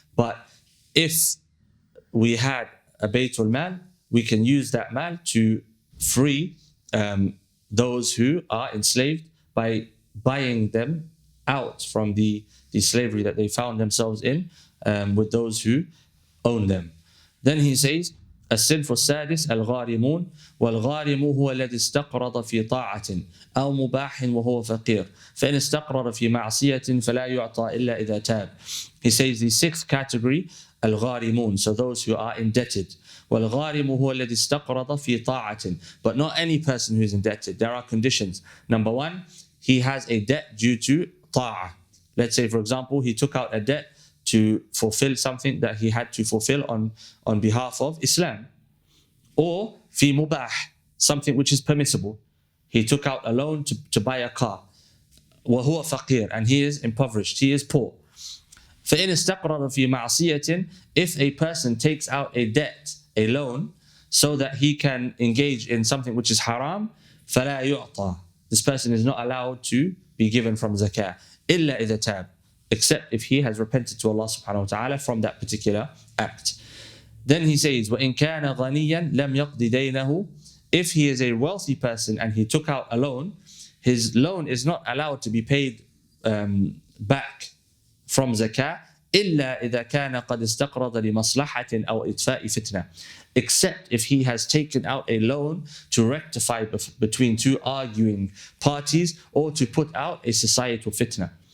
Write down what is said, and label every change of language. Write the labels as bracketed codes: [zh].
[en] But if we had a Baytul Mal, we can use that mal to free those who are enslaved by buying them out from the slavery that they found themselves in with those who own them. Then he says, [ar] الصنف السادس الغارمون والغارم هو الذي استقرض في طاعة أو مباح وهو فقير فإن استقرض في معصية فلا يعطى إلا إذا تاب. [en] He says the sixth category الغارمون, so those who are indebted. [ar] والغارم هو الذي استقرض في طاعة, [en] but not any person who is indebted. There are conditions. Number one, he has a debt due to ta'ah. Let's say, for example, he took out a debt to fulfill something that he had to fulfill on behalf of Islam. Or fi mubah, something which is permissible. He took out a loan to buy a car. [ar] وهو فقير, [en] and he is impoverished, he is poor. [ar] فإن استقرض في معصية, [en] if a person takes out a debt, a loan, so that he can engage in something which is haram, [ar] فلا يعطى. [en] This person is not allowed to be given from zakah. [ar] إلا إذا تاب, [en] except if he has repented to Allah subhanahu wa ta'ala from that particular act. Then he says, [ar] وَإِن كَانَ غَنِيًّا لَمْ يَقْضِ دَيْنَهُ. [en] If he is a wealthy person and he took out a loan, his loan is not allowed to be paid back from zakah, [ar] إِلَّا إِذَا كَانَ قَدْ اسْتَقْرَضَ لِمَصْلَحَةٍ أَوْ إِطْفَاءِ فِتْنَةٍ. [en] Except if he has taken out a loan to rectify between two arguing parties or to put out a societal fitna.